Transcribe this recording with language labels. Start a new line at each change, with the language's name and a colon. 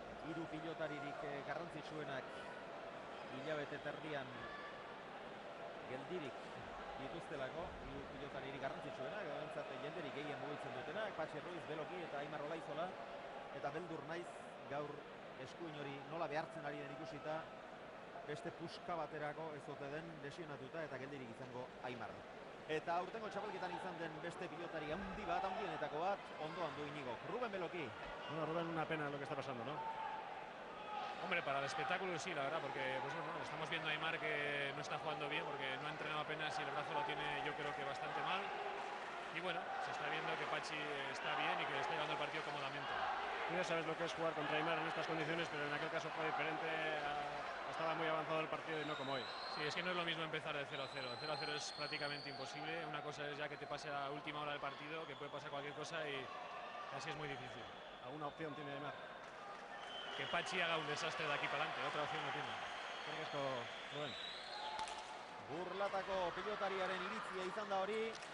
Basque: Hiru pilotaririk garrantzitsuenak hilabete terdian geldirik dituztelako, hiru pilotaririk garrantzitsuenak, edo jenderik gehien mugitzen dutenak, Patxi Ruiz, Beloki eta Aimar Olaizola, eta beldur naiz gaur eskuin hori nola behartzen ari den ikusita, beste puska baterako ez ote den lesionatuta eta geldirik izango Aimar. Eta aurtengo txapelketan izan den beste pilotari handi bat, handienetako bat, ondoan du Iñigo. Rubén Beloki.
Spanish: Bueno, Rubén, una pena lo que está pasando, ¿no? Hombre, para el espectáculo sí, la verdad, porque pues bueno, estamos viendo a Aimar que no está jugando bien porque no ha entrenado apenas y el brazo lo tiene yo creo que bastante mal. Y bueno, se está viendo que Patxi está bien y que está llevando el partido cómodamente. Tú ya sabes lo que es jugar contra Aimar en estas condiciones, pero en aquel caso fue diferente. Estaba muy avanzado el partido y no como hoy. Sí, es que no es lo mismo empezar de 0-0. El 0-0 es prácticamente imposible. Una cosa es ya que te pase a última hora del partido, que puede pasar cualquier cosa y así es muy difícil. ¿Alguna opción tiene Aimar? Que Patxi haga un desastre de aquí para adelante, otra opción no tiene. Creo que esto, Rubén.
Basque: Burlatako pilotariaren iritzia izan da hori.